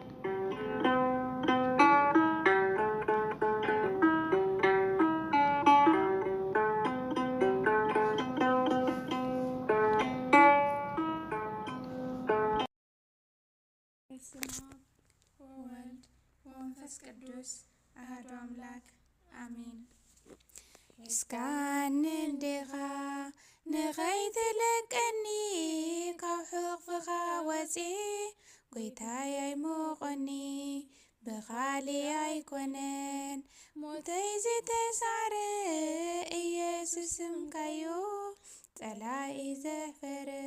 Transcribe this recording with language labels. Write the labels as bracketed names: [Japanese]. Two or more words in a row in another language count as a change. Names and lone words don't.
[Geez] በስመ አብ ወወልድ ወመንፈስ ቅዱስ አሐዱ አምላክ አሜን። [Tigrinya] እስካንንድኻ ንኸይትለቀኒ ካብ ሕቕፍኻ ወፂእ ጐይታየ ኣይሞቐኒ ብኻልእ ኣይኮነን ሞተይ ዝተሳዕረ ኢየሱስ እምካዮ ጸላኢ ዘፈረ